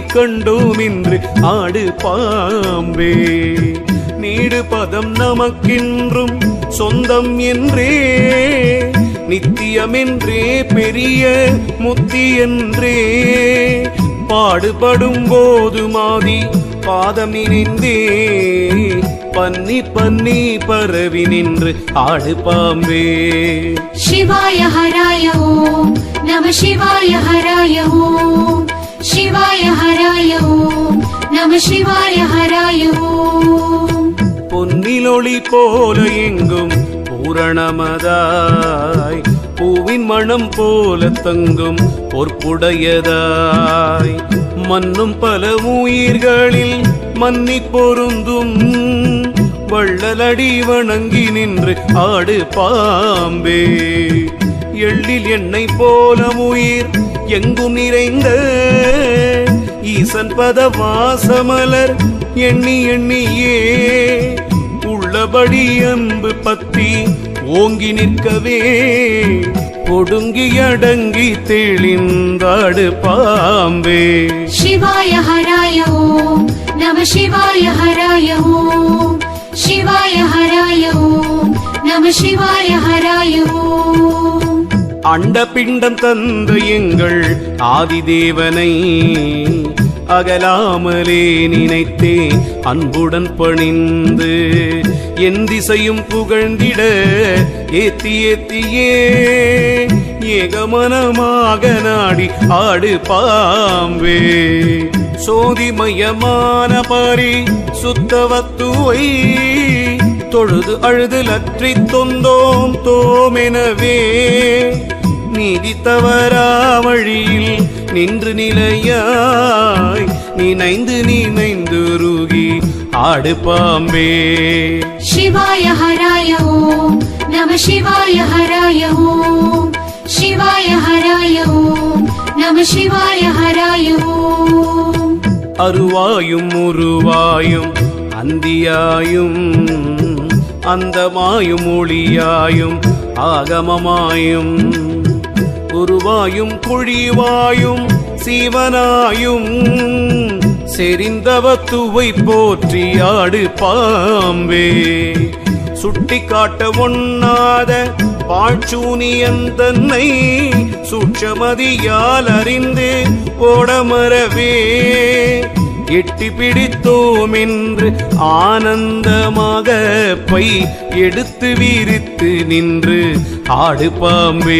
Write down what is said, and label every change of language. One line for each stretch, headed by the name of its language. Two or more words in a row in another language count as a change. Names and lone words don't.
Tamil: கண்டோம் என்று ஆடு பாம்பே நீடு பதம் நமக்கென்றும் சொந்தம் என்றே நித்தியமென்றே பெரிய முத்தி என்றே பாடுபடும் போது மாதி பாதம் நினைந்தே பன்னி பன்னி பரவி நின்று ஆடு பாம்பே
Sanskrit: शिवाय हराय ओम नमः शिवाय हराय ओम शिवाय हराय ओम नमः शिवाय हराय ओम
Tamil: பொன்னிலொளி போல எங்கும் பூரணமதாய் பூவின் மனம் போல தங்கும் பொற்புடையதாய் மன்னும் பல உயிர்களில் மன்னி பொருந்தும் வள்ளலடி வணங்கி நின்று ஆடு பாம்பே எள்ளில் எண்ணெய் போல உயிர் எங்கும் நிறைந்த ஈசன் பத வாசமலர் எண்ணி எண்ணியே உள்ளபடி அன்பு பத்தி ஓங்கி நிற்கவே ஒடுங்கி அடங்கி தெளிந்தாடு பாம்பே
Sanskrit: शिवाय हराय ओम नमः शिवाय हराय ओम शिवाय हराय ओम नमः शिवाय हराय ओम
Tamil: அண்ட பிண்டம் தந்த எங்கள் ஆதிதேவனை அகலாமலே நினைத்தே அன்புடன் பணிந்து என் திசையும் புகழ்ந்திட ஏத்தி ஏத்தியே ஏகமனமாக நாடி ஆடு பாம்பே சோதிமயமான பரி சுத்தவத்துவை தொழுது அழுது லற்றி தொந்தோம் தோமெனவே நீதி தவறா வழியில் நின்று நிலையாய் நினைந்து நினைந்து ருகி ஆடு பாம்பே
Sanskrit: शिवाय हराय ओम नमः शिवाय हराय ओम शिवाय हराय ओम नमः शिवाय हराय ओम
Tamil: அருவாயும் உருவாயும் அந்தியாயும் அந்தமாயும் ஒளியாயும் ஆகமமாயும் குருவாயும் குழிவாயும் சீவனாயும் செறிந்தவத்துவை போற்றி ஆடு பாம்பே சுட்டி காட்ட ஒண்ணாத பாழ்ச்சூனியன் தன்னை சூட்சமதியால் அறிந்து ஓடமரவே எட்டி பிடித்தோம் என்று ஆனந்தமாக பை எடுத்து விரித்து நின்று ஆடு பாம்பே